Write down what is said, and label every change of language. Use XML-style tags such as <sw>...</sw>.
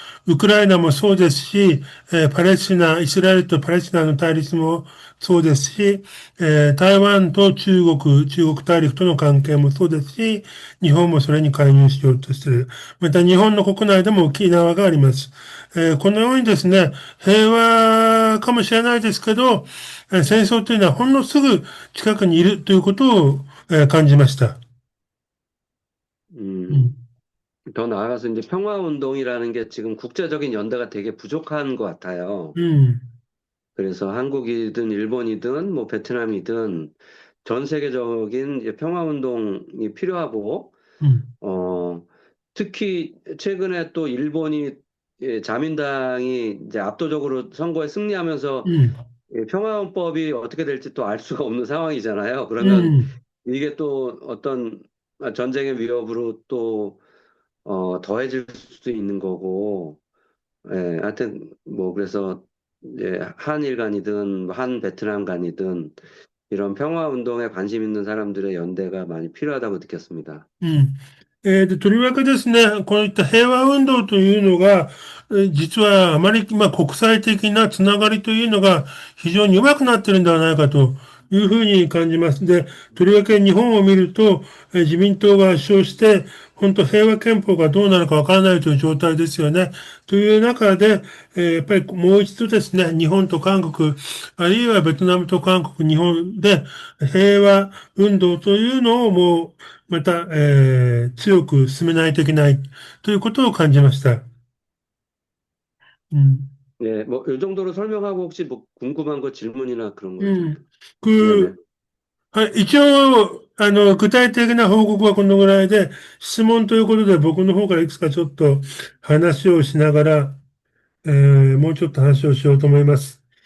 <ja>ウクライナもそうですし、パレスチナ、イスラエルとパレスチナの対立もそうですし、台湾と中国大陸との関係もそうですし、日本もそれに介入しようとしている。また日本の国内でも沖縄があります。このようにですね、平和かもしれないですけど、戦争というのはほんのすぐ近くにいるということを、感じました。う 음, ん。</ja> <ko>더 나아가서 이제 평화 운동이라는 게 지금 국제적인 연대가 되게 부족한 것 같아요. うん。 그래서 한국이든 일본이든 뭐 베트남이든 전 세계적인 이제 평화 운동이 필요하고 うん。 어, 특히 최근에 또 일본이 자민당이 이제 압도적으로 선거에 승리하면서 うん。 평화헌법이 어떻게 될지 또 알 수가 없는 상황이잖아요. う 그러면 ん。 이게 또 어떤 전쟁의 위협으로 또 더해질 수도 있는 거고, 하여튼 뭐 그래서 이제 한일 간이든 한 베트남 간이든 이런 평화 운동에 관심 있는 사람들의 연대가 많이 필요하다고 느꼈습니다. うん。</ko> <ja>とりわけですね、こういった平和運動というのが、実はあまり、国際的なつながりというのが非常に弱くなっているんではないかというふうに感じます。で、とりわけ日本を見ると、自民党が圧勝して、本当平和憲法がどうなるかわからないという状態ですよね。という中で、やっぱりもう一度ですね、日本と韓国、あるいはベトナムと韓国、日本で平和運動というのをもう、また、強く進めないといけないということを感じました。うん。</ja> <ko>네, 뭐, 이 정도로 설명하고 혹시 뭐 궁금한 거 질문이나 그런 거 좀, うん。 네네.</ko> <ja>はい、一応、具体的な報告はこのぐらいで、質問ということで僕の方からいくつかちょっと話をしながら、もうちょっと話をしようと思います。</ja>